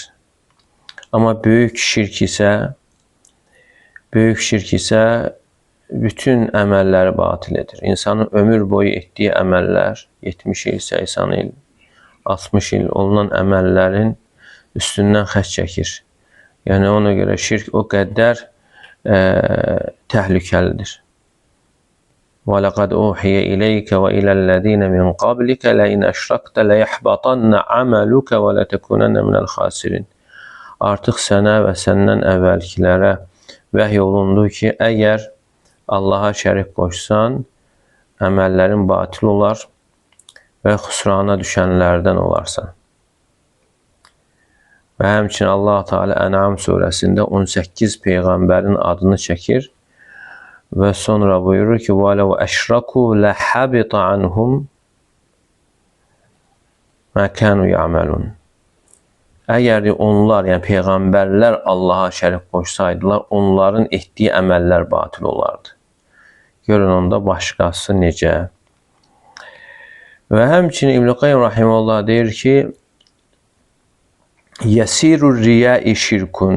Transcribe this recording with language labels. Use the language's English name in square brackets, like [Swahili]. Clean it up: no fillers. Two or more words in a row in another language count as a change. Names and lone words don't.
[Azerbaijani] Amma böyük şirk isə bütün əməlləri batil edir. İnsanın ömür boyu etdiyi əməllər, 70 il, 80 il, 60 il olunan əməllərin üstündən xətt çəkir. Yəni ona görə şirk o qədər təhlükəlidir. [Arabic] وَلَقَدْ أُوحِيَ إِلَيْكَ وَإِلَى الَّذِينَ مِنْ قَبْلِكَ لَئِنْ أَشْرَكْتَ لَيَحْبَطَنَّ عَمَلُكَ وَلَتَكُونَنَّ مِنَ الْخَاسِرِينَ. [Azerbaijani] Artıq sənə və səndən əvvəlkilərə vəhy olundu ki, əgər Allaha şərik qoşsan, əməllərin batil olar və xüsrana düşənlərdən olarsan. Və həmçinin Allah Teala Ən'am surəsində 18 peyğəmbərin adını çəkir və sonra buyurur ki, [Arabic] وَلَوْ أَشْرَكُوا لَحَبِطَ عَنْهُمْ مَا كَانُوا يَعْمَلُونَ. [Azerbaijani] Əgər onlar, yəni peyğəmbərlər Allaha şərik qoşsaydılar, onların etdiyi əməllər batil olardı. Görün onda başqası necə. Və həmçinin İbn Qayyim rahimehullah deyir ki, [Arabic] يسير الرياء شرك.